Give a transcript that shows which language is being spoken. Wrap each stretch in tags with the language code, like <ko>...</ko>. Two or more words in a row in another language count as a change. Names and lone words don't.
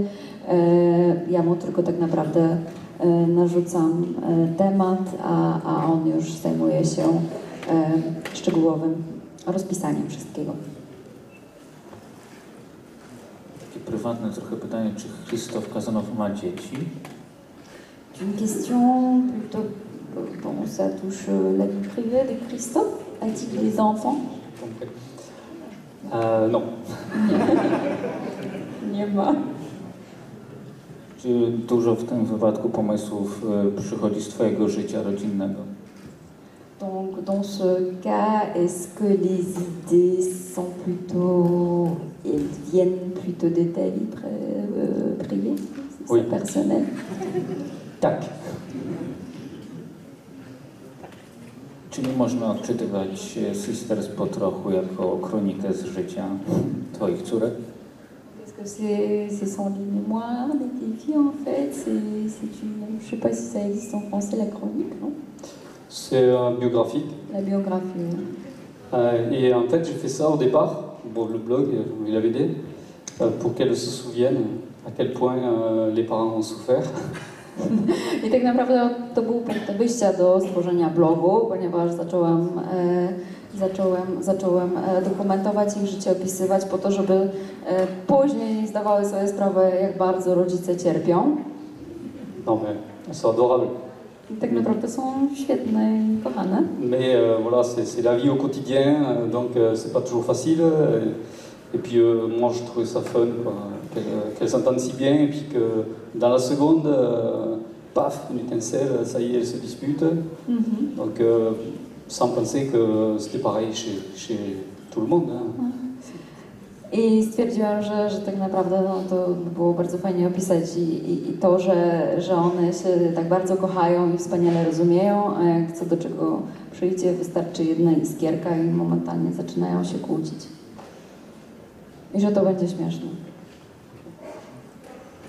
<pl>Ja mu tylko tak naprawdę narzucam temat, a on już zajmuje się szczegółowym rozpisaniem wszystkiego. Takie prywatne trochę pytanie, czy Christophe Cazeneuve ma dzieci?</pl> <fr>Une question plutôt, bon, ça touche la vie privée de Christophe. A-t-il des enfants? Non.</fr> <pl>Nie ma. Czy dużo w tym wypadku pomysłów przychodzi z Twojego życia rodzinnego?</pl> <fr>Donc, dans ce cas, est-ce que les idées sont plutôt, elles viennent plutôt de ta vie privée, Oui. personnelle?</fr> <pl>Tak. Czyli można odczytywać Sisters po trochu jako kronikę z życia Twoich córek?</pl> <fr>Est-ce que ce sont les mémoires de tes filles en fait? C'est une, je sais pas si ça existe en français, la chronique, non? C'est biographique. La biographie. Et en fait, j'ai fait ça au départ, pour le blog, il avait aidé, pour qu'elles se souviennent à quel point les parents ont souffert.</fr> <pl>I tak naprawdę to był punkt wyjścia do stworzenia blogu, ponieważ zacząłem dokumentować ich życie, opisywać po to, żeby później zdawały sobie sprawę, jak bardzo rodzice cierpią.</pl> <fr>Non mais, elles sont adorables.</fr> <pl>I tak naprawdę są świetne i kochane.</pl> <fr>Mais voilà, c'est la vie au quotidien, donc c'est pas toujours facile. Et puis moi je trouvais ça fun, qu'elles s'entendent si bien, et puis que dans la seconde, paf, une étincelle, ça y est, elles se disputent. Donc sans penser que c'était pareil chez tout le monde. Hein.</fr> <pl>I stwierdziłam, że tak naprawdę to było bardzo fajnie opisać i to, że one się tak bardzo kochają i wspaniale rozumieją, a jak co do czego przyjdzie, wystarczy jedna iskierka i momentalnie zaczynają się kłócić. I że to będzie śmieszne.</pl>